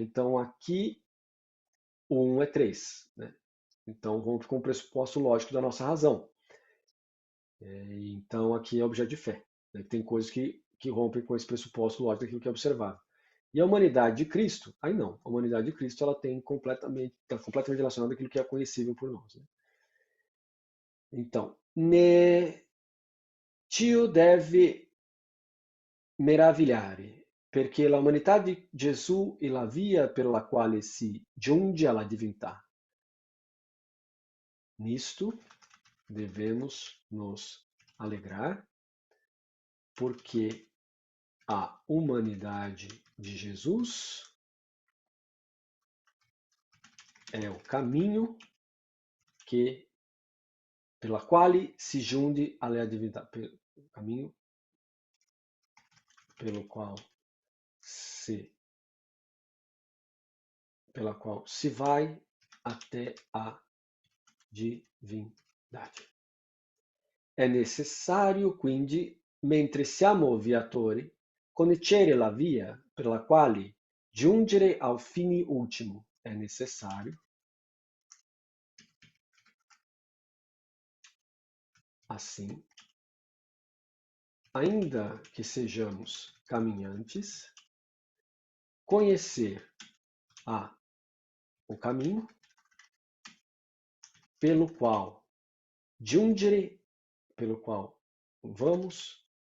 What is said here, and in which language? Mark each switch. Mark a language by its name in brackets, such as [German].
[Portuguese] Então, aqui o 1 é 3, né? Então, vamos com o pressuposto lógico da nossa razão. Então, aqui é objeto de fé. Né? Tem coisas que rompem com esse pressuposto lógico daquilo que é observável. E a humanidade de Cristo, aí não. A humanidade de Cristo ela está completamente relacionada àquilo que é conhecível por nós. Né? [Italian] Então, tio deve meravigliare, perché la umanità di Gesù è la via per la quale si giunge alla divinità. [Portuguese] Nisto devemos nos alegrar, porque a humanidade de Jesus é o caminho que pela [Italian] quale si giunge alla divinità, [Portuguese] o caminho pelo qual se pela qual se vai até a divindade. [Italian] È necessario quindi, mentre siamo viatori, conoscere la via per la quale giungere ao fine ultimo. [Portuguese] È necessário, assim, ainda que sejamos caminhantes, conhecer o caminho pelo qual giungere, pelo qual vamos,